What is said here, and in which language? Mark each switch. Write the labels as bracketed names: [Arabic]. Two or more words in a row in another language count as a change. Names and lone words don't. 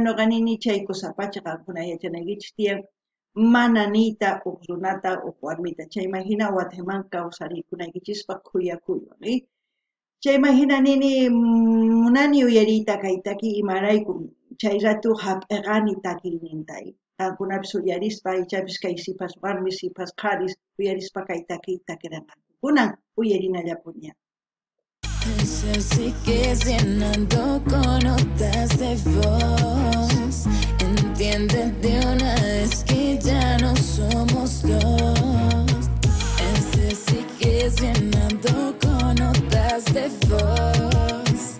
[Quechua] nuqa nini chay kusapacha qankuna yachanaykichis tiyan mana niyta uq runata uq warmita chayman hina watayman kawsarikunaykichispa kuyakuywan chayman hina nini munani uyariyta kaytaki imarayku chay ratu hap'iqani takiyninta qankunapis uyarispa ichapis kay sipas warmi sipas qharis uyarispa kay takiyta kiranqanku kunan uyarinallapuña. [Spanish] Eso sí que es llenando con notas de voz. Entiende de una vez que ya no somos dos. Ese sí que es llenando con notas de voz.